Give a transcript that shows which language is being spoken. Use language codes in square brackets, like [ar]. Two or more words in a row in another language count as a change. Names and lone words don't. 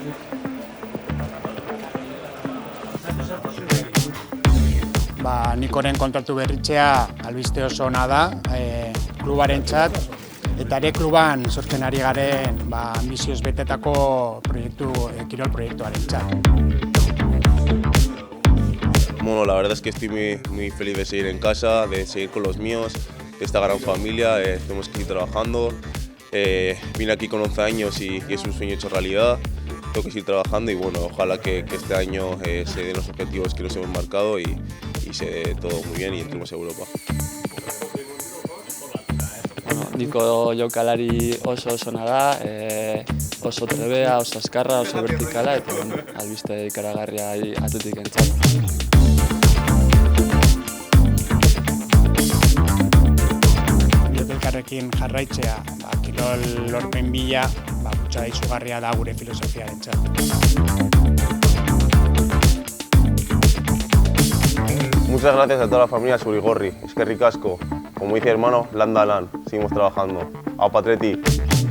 [eu] Nikoren kontratu berritzea albiste oso ona da klubarentzat, eta ere kluban sortzen ari garen ambizioz betetako kirol proiektuarentzat. [es] Bueno, la verdad es que estoy muy feliz de seguir en casa, de seguir con los míos, de esta gran familia, tenemos que ir trabajando. Vine aquí con 11 años y es un sueño hecho realidad. Tengo que seguir trabajando y bueno, ojalá que este año se den los objetivos que nos hemos marcado y se dé todo muy bien y entremos a Europa. [eu] Niko jokalari oso ona da, oso trebea, oso azkarra, oso vertikala eta albiste ikaragarria atletikentzat. Elkarrekin jarraitzea, kirol lorpen bila, kutsa izugarria da gure filosofiarentzat. [es] Muchas gracias a toda la familia Zurigorri, [eu] eskerrik asko. [es] Como dice hermano, [eu] lan da lan, [es] seguimos trabajando. Aupa Atleti.